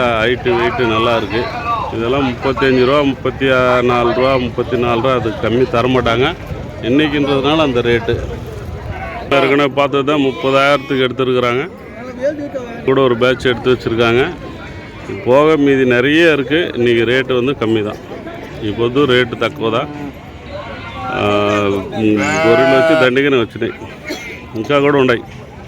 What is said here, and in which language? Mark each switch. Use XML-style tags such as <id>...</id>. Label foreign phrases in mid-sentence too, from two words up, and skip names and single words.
<ta>ஹைட்டு வெயிட்டு நல்லா இருக்குது. இதெல்லாம் 35 ரூபா, 34 ரூபா, 34 ரூபா. அது கம்மி தரமாட்டாங்க இன்றைக்கின்றதுனால அந்த ரேட்டு. ஏற்கனவே பார்த்தது தான் 30,000க்கு எடுத்துருக்குறாங்க. கூட ஒரு பேட்ச் எடுத்து வச்சுருக்காங்க. போக மீதி நிறைய இருக்குது. இன்றைக்கி ரேட்டு வந்து கம்மி தான். இப்போது</ta> <te>రేటు తక్కువ</te> <ta>தான்.</ta> <te>గొర్రెలు వచ్చి దండిగానే వచ్చినాయి. ఇంకా కూడా ఉన్నాయి.</te>